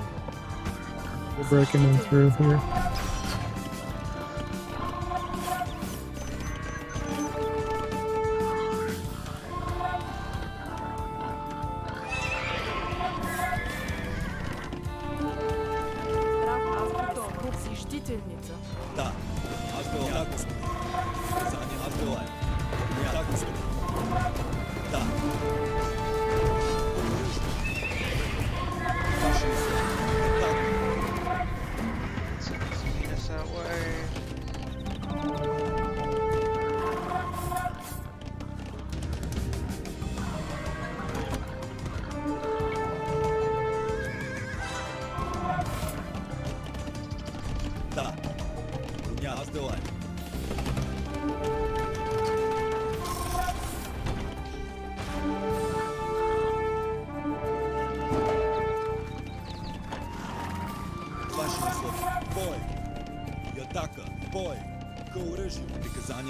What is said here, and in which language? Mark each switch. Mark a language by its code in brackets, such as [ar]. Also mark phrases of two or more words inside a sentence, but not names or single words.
[en] We're breaking in through here. [ru] Прав аз готов. Зиждительница. Да, аз делаю. Да, господин. Приказание аз делаю. Да, господин. Да. Ваши условия. Так. [en] Let's lead us that way. [ru] Да. Броня аз делаю. Ваши условия. Бой. И атака. Бой. К оръжию. Приказания.